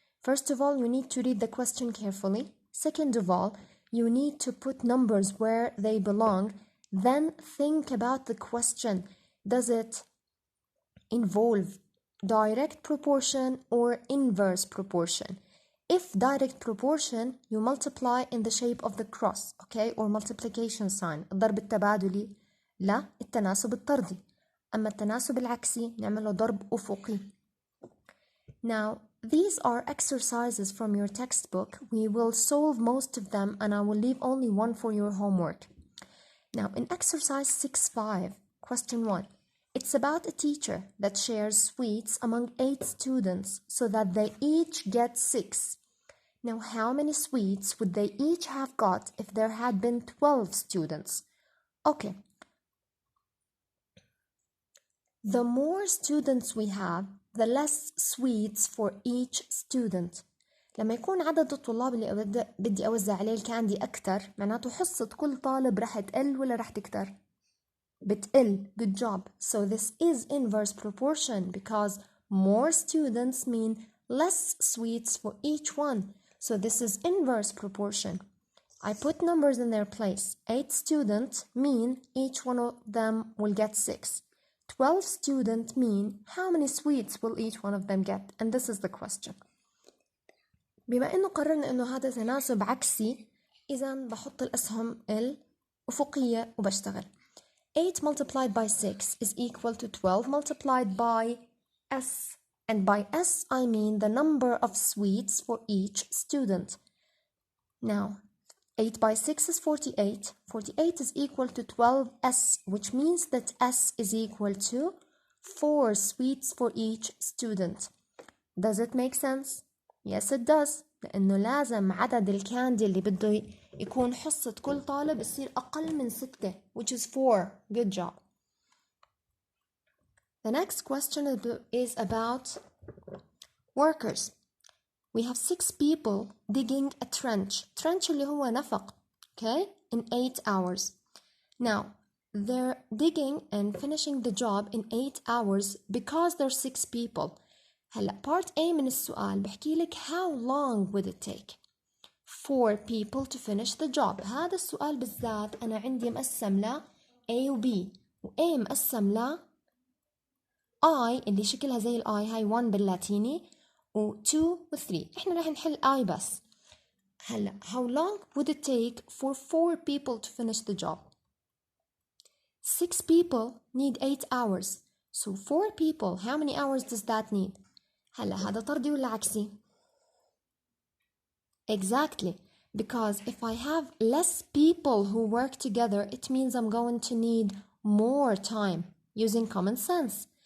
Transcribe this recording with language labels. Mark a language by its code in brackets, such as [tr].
[en] First of all, you need to read the question carefully. Second of all, you need to put numbers where they belong. Then think about the question. Does it involve direct proportion or inverse proportion? If direct proportion, you multiply in the shape of the cross, okay, or multiplication sign. [ar] الضرب التبادلي لا التناسب الطردي. أما التناسب العكسي نعمله ضرب أفقي. [en] Now, these are exercises from your textbook. We will solve most of them and I will leave only one for your homework. Now, in exercise 6.5, question 1, it's about a teacher that shares sweets among 8 students so that they each get 6. Now, how many sweets would they each have got if there had been 12 students? Okay. The more students we have, the less sweets for each student. [ar] لما يكون عدد الطلاب اللي بدي أوزع عليه الكاندي أكتر معناته حصة كل طالب رح تقل ولا رح تكتر؟ بتقل. [en] Good job. So this is inverse proportion because more students mean less sweets for each one. So this is inverse proportion. I put numbers in their place. 8 students mean each one of them will get 6. 12 students mean how many sweets will each one of them get? And this is the question. [ar] بما إنه قررنا إنه هذا تناسب عكسي إذا بحط الأسهم الأفقية وبشتغل. [en] 8 multiplied by 6 is equal to 12 multiplied by S. And by S I mean the number of sweets for each student. Now, 8 by 6 is 48. 48 is equal to 12S, which means that S is equal to 4 sweets for each student. Does it make sense? Yes, it does. [ar] لأنه لازم عدد الكاندي اللي بده يكون حصة كل طالب يصير أقل من 6, [en] which is 4. Good job. The next question is about workers. We have 6 people digging a trench. Trench [ar] اللي هو نفق, [en] okay, in 8 hours. Now, they're digging and finishing the job in 8 hours because there are 6 people. [ar] هلا [en] part A [ar] من السؤال بحكي لك [en] how long would it take for people to finish the job. [ar] هذا السؤال بالذات أنا عندي مقسم ل A و B و A مقسم ل I اللي شكلها زي ال I هاي 1 باللاتيني و 2 و 3. إحنا راح نحل I بس. هلا [en] how long would it take for 4 people to finish the job? 6 people need 8 hours. So 4 people, how many hours does that need? [ar] هلا هذا طردي ولا عكسي؟ [en] Exactly, because if I have less people who work together, it means I'm going to need more time using common sense.